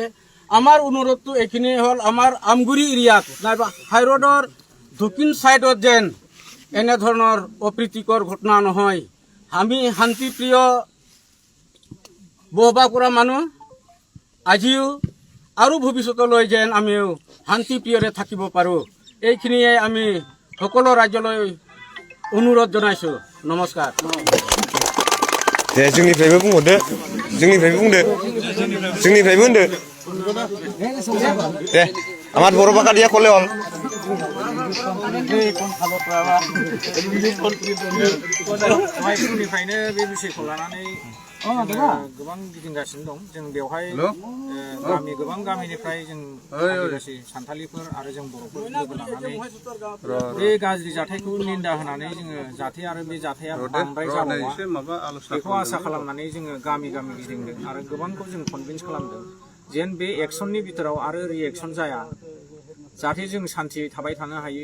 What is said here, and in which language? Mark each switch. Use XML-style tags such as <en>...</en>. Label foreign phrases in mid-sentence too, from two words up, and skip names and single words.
<as>আমাৰ অনুৰোধটো এইখিনি হ'ল, আমাৰ আমগুৰি এৰিয়াত নাইবা হাইৰোডৰ দক্ষিণ ছাইডত যেন এনেধৰণৰ অপ্ৰীতিকৰ ঘটনা নহয়। আমি শান্তিপ্ৰিয় বসবাস কৰা মানুহ, আজিও আৰু ভৱিষ্যতলৈ যেন আমিও শান্তিপ্ৰিয়ৰে থাকিব পাৰোঁ, এইখিনিয়ে আমি সকলো ৰাজ্যলৈ অনুৰোধ জনাইছোঁ। নমস্কাৰ।</as> <brx>जोंनिफ्रायबो बुंहरदो, जोंनिफ्रायबो होनदो दे।</brx> <bn>আমার বড় পাকা দিয়া কলে হল।</bn> <brx>समनिफ्रायनो बे बिषयखौ लानानै गोबां गिदिंगासिनो दं। जों बेवहाय गोबां गामिनिफ्राय जों आदिबासि सान्थालिफोर आरो जों बर'फोर लोगो लानानै बे गाज्रि जाथायखौ निन्दा होनानै जोङो जाहाथे आरो बे जाथाया बांद्राय जाबावा बेखौ आसा खालामनानै जोङो गामि गिदिंदों आरो गोबांखौ जों कनभिन्स खालामदों जेन बे एक्सननि बिथोराव आरो रिएक्सन जाया, जाहाथे जों सान्थि थाबाय थानो हायो।</brx>